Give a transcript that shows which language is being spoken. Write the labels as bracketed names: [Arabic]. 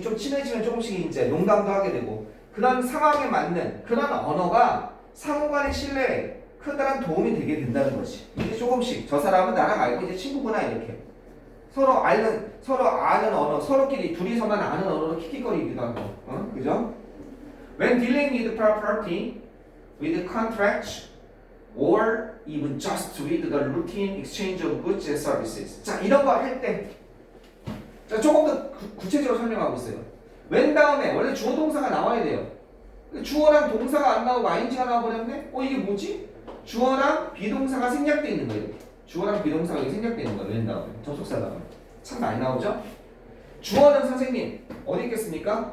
[Korean] 좀 친해지면 조금씩 이제 농담도 하게 되고 그런 상황에 맞는 그런 언어가 상호간의 신뢰에 커다란 도움이 되게 된다는 거지. 이제 조금씩 저 사람은 나랑 알고 이제 친구구나 이렇게 서로 아는 언어, 서로끼리 둘이서만 아는 언어로 킥킥거리기도 하고, 그죠? [English] When dealing with property, with contracts, or even just with the routine exchange of goods and services. [Korean] 자, 이런 거 할 때, 자, 조금 더 구체적으로 설명하고 있어요. when 다음에 원래 주어 동사가 나와야 돼요. 주어랑 동사가 안 나오고 ing가 나와버렸네? 이게 뭐지? 주어랑 비동사가 생략되어 있는 거예요. 주어랑 비동사가 여기 생략되어 있는 거예요. when 다음에, 접속사 다음에. 참 많이 나오죠? 주어는 선생님 어디 있겠습니까?